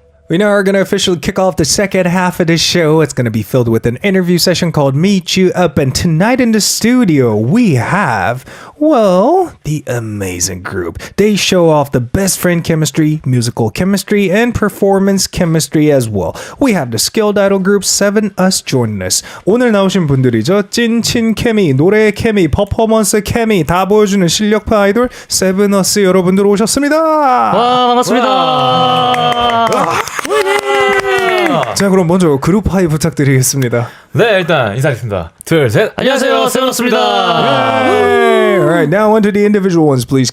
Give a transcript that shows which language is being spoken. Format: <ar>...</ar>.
<en>We now are going to officially kick off the second half of the show. It's going to be filled with an interview session called Meet You Up. And tonight in the studio, we have, well, the amazing group. They show off the best friend chemistry, musical chemistry, and performance chemistry as well. We have the skilled idol group SEVENUS joining us.</en> <ko>오늘 나오신 분들이죠. 찐친 케미, 노래 케미, 퍼포먼스 케미 다 보여주는 실력파 아이돌 SEVENUS 여러분들 오셨습니다. 와, 반갑습니다. 자, 그럼 먼저 그룹 하이 부탁드리겠습니다. 네, 일단 인사드리겠습니다. 둘, 셋. 안녕하세요, 세븐우스입니다.</ko> <en>Alright, now on to the individual ones, please.</en>